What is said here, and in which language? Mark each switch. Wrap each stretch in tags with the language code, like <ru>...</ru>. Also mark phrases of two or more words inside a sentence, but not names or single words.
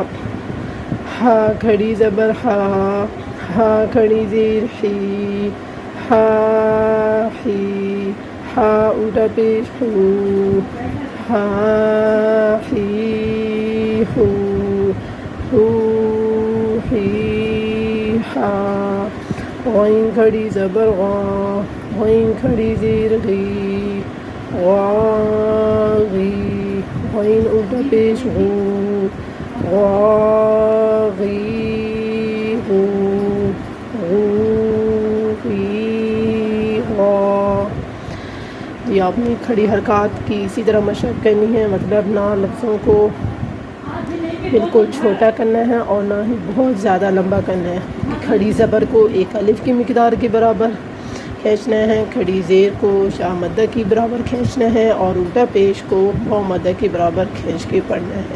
<ur>ہا کھڑی زبر ہا، ہا کھڑی زیر حی، ہا حی، ہا الٹا پیش ہو، ہا حی ہو، ہو حی ہا۔ غین کھڑی زبر غا، غین کھڑی زیر غی، غا غی، غین الٹا پیش غو، غا غی غو، غو غی غا۔ یہ آپ نے کھڑی حرکات کی اسی طرح مشق کرنی ہے، مطلب نہ لفظوں کو بالکل چھوٹا کرنا ہے اور نہ ہی بہت زیادہ لمبا کرنا ہے۔ کھڑی زبر کو ایک الف کی مقدار کے برابر کھینچنا ہے، کھڑی زیر کو شاہ مدہ کی برابر کھینچنا ہے اور الٹا پیش کو واو مدہ کے برابر کھینچ کے پڑھنا ہے۔</ur>